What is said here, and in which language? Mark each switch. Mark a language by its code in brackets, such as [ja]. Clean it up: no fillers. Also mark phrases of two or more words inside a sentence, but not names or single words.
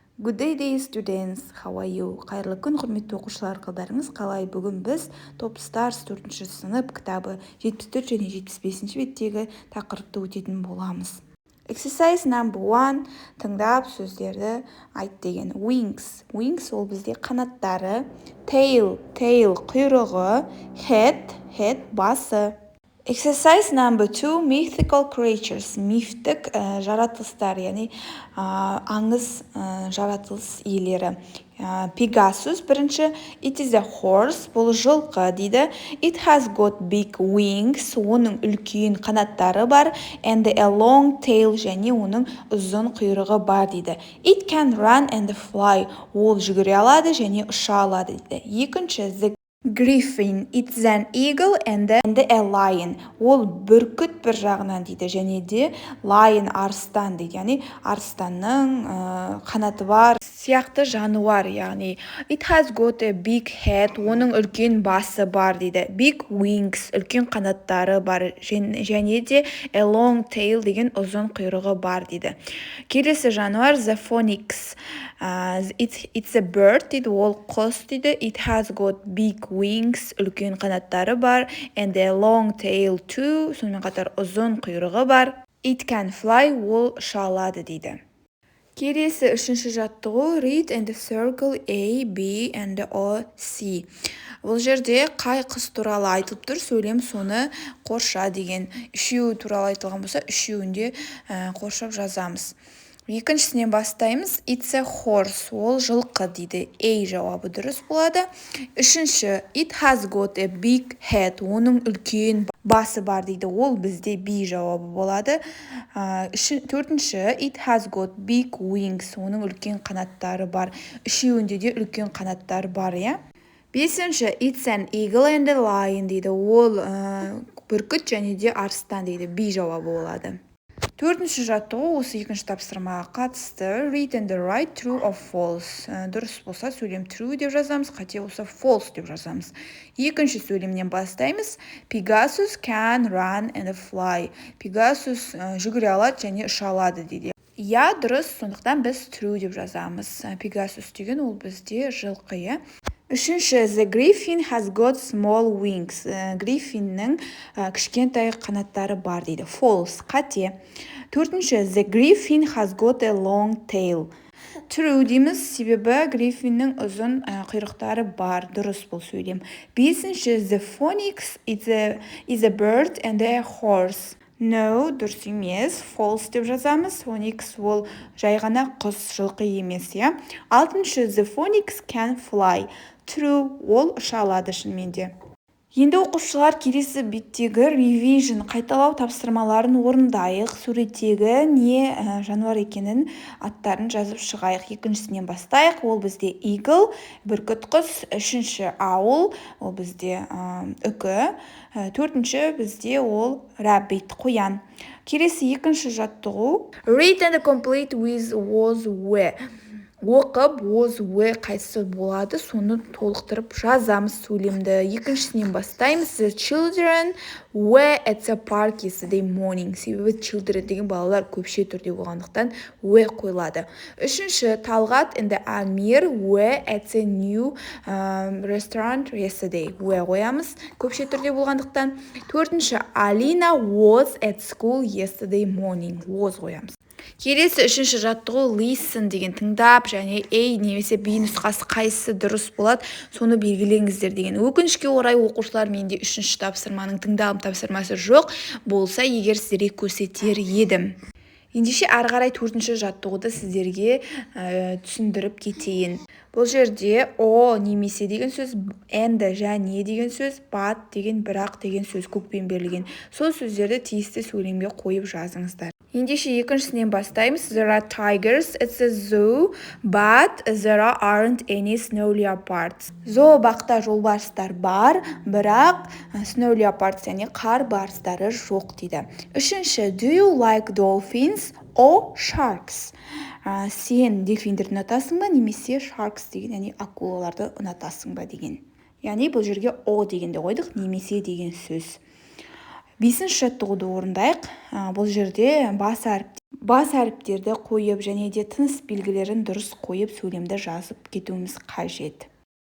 [en] Good day, dear students. How are you? [kk] Қайырлы күн, құрметті оқушылар, қалдарыңыз қалай? Бүгін біз Top Stars 4-ші сынып кітабы 74 және 75-ші беттегі тақырыпты өтетін боламыз. [en] Exercise number 1. [kk] Тыңдап сөздерді айт деген. Wings. Wings ол бізде қанаттары. Tail құйрығы. [en] Head басы. Exercise number 2. Mythical creatures. [kk] Мифтік жаратылыстар, яғни аңыз жаратылыс иелері. Pegasus бірінші. [en] It is a horse. [kk] Бұл жылқы дейді. [en] It has got big wings. [kk] Оның үлкен қанаттары бар. [en] And a long tail. [kk] Және оның ұзын құйрығы бар дейді. [en] It can run and fly. [kk] Ол жүгіре алады және ұша алады дейді. Екінші. [en] The Griffin. It's an eagle and a lion. [kk] Ол бүркіт бір жағынан дейді. Және де lion арыстан дейді. Яғни арыстанның қанаты бар сияқты жануар. [en] Яғни it has got a big head. [kk] Оның үлкен басы бар дейді. [en] Big wings. [kk] Үлкен қанаттары бар. Және де [en] a long tail [kk] деген ұзын құйрығы бар дейді. Келесі жануар [en] the phoenix. It's a bird дейді. [kk] Ол құс дейді. [en] It has got big wings. [kk] Үлкен қанаттары бар. [en] And a long tail too. [kk] Сонымен қатар ұзын құйрығы бар. [en] It can fly. [kk] Ол ұша алады дейді. Келесі үшінші жаттығу [en] read and circle A, B and O, C. [kk] Бұл жерде қай құс туралы айтылып тұр, сөйлем соны қорша деген. Үшеуі туралы айтылған болса, үшеуінде қоршап жазамыз. Екіншісінен бастаймыз. [en] It's a horse. [kk] Ол жылқы дейді. A жауабы дұрыс болады. Үшінші. [en] It has got a big head. [kk] Оның үлкен басы бар дейді. Ол бізде B жауабы болады. Төртінші. [en] It has got big wings. [kk] Оның үлкен қанаттары бар. Үшеуінде де үлкен қанаттар бар, иә? Бесінші. [en] It's an eagle and a lion дейді. [kk] Ол бүркіт және де арыстан дейді. B жауабы болады. Төртінші жаттығу осы екінші тапсырмаға қатысты. [en] Read and write true or false. [kk] Дұрыс болса сөйлем true деп жазамыз, қате болса false деп жазамыз. Екінші сөйлемнен бастаймыз. Pegasus [en] can run and fly. [kk] Pegasus жүгіре алады және ұша алады дейді. Я дұрыс, сондықтан біз true деп жазамыз. Pegasus деген ол бізде жылқы. Үшінші, [en] the griffin has got small wings. [kk] Гриффиннің кішкентай қанаттары бар дейді. False, қате. Төртінші, [en] the griffin has got a long tail. [kk] True дейміз, себебі гриффиннің ұзын құйрықтары бар. Дұрыс бұл сөйлем. Бесінші, [en] the phoenix is a bird and a horse. No, [kk] дұрыс емес. False деп жазамыз. Phoenix ол жай ғана құс, жылқы емес, иә. Алтыншы, [en] the phoenix can fly. True, [kk] ол ұша алады шынымен де. Енді оқушылар келесі беттегі revision, қайталау тапсырмаларын орындайық. Суреттегі не жануар екенін аттарын жазып шығайық. Екіншісінен бастайық. Ол бізде eagle, бүркіт құс. Үшінші owl, ол бізде үкі. Төртінші бізде ол rabbit, қоян. Келесі екінші жаттығу. [en] Read and complete with was, were. [kk] Оқып, was, were қайсысы болады, соны толықтырып жазамыз сөйлемді. Екіншісінен бастаймыз. [en] The children were at the park yesterday morning. [kk] Себебі children деген балалар көпше түрде болғандықтан were қойылады. [en] Үшінші, Талғат and Амир were at the new restaurant yesterday. [kk] Were қоямыз көпше түрде болғандықтан. Төртінші, Алина [en] was at school yesterday morning. [kk] Was қоямыз. Келесі үшінші жаттығу listen деген, тыңдап және A немесе B нұсқасы қайсысы дұрыс болады, соны белгілеңіздер деген. Өкінішке орай оқушылар менде үшінші тапсырманың тыңдағым тапсырмасы жоқ болса, егер сіздерге көрсетер едім. Ендеше ары қарай төртінші жаттығуды сіздерге түсіндіріп кетейін. Бұл жерде о немесе деген сөз, and және деген сөз, but деген, бірақ деген сөз көкпен берілген. Сол сөздерді тиісті сөйлемге қойып жазыңыздар. Ендеше екіншісінен бастаймыз. [en] There are tigers at the zoo, but there aren't any snow leopards. [kk] Зообақта жолбарыстар бар, бірақ [en] snow leopards, [kk] яғни қар барыстары жоқ дейді. Үшінші, [en] do you like dolphins or sharks? [kk] Сен дельфиндерді ұнатасың ба, немесе sharks деген, яғни акулаларды ұнатасың ба деген. Яғни бұл жерге о дегенді қойдық, немесе деген сөз. Бесінші жаттығуды орындайық. Бұл жерде бас әріптерді қойып және де тыныс белгілерін дұрыс қойып сөйлемді жазып кетуіміз қажет.